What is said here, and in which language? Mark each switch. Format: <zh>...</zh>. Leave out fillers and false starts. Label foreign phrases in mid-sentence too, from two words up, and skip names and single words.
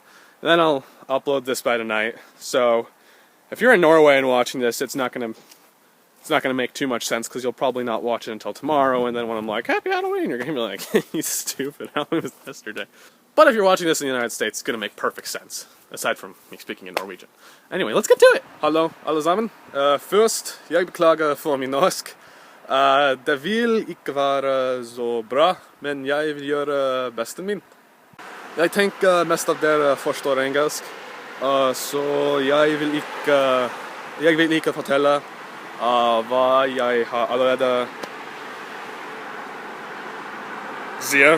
<en>And then I'll upload this by tonight. So if you're in Norway and watching this, it's not gonna make too much sense because you'll probably not watch it until tomorrow. And then when I'm like, Happy Halloween, you're gonna be like, he's stupid. Halloween was yesterday. But if you're watching this in the United States, it's gonna make perfect sense. Aside from me speaking in Norwegian. Anyway, let's get to it!</en> <no>Hallo, alle sammen. Først, jeg beklager for min norsk. Det vil ikke være så bra, men jeg vil gjøre besten min. Jeg tenker mest at dere forstår engelsk, så jeg vil ikke fortelle hva jeg har allerede sier.</no>